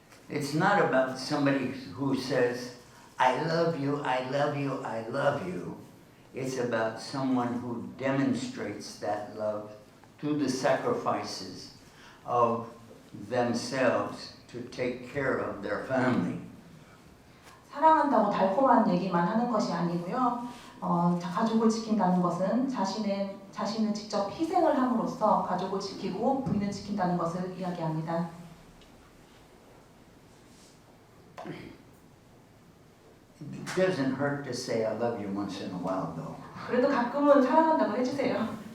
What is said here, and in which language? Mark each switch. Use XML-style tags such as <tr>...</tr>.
<en>It's not about somebody who says, I love you, I love you, I love you. It's about someone who demonstrates that love through the sacrifices of themselves to take care of their family.</en> <ko>사랑한다고 달콤한 얘기만 하는 것이 아니고요. 가족을 지킨다는 것은 자신을 직접 희생을 함으로써 가족을 지키고 부인을 지킨다는 것을 이야기합니다.</ko> <en>It doesn't hurt to say I love you once in a while, though.</en> <ko>그래도 가끔은 사랑한다고 해주세요.</ko>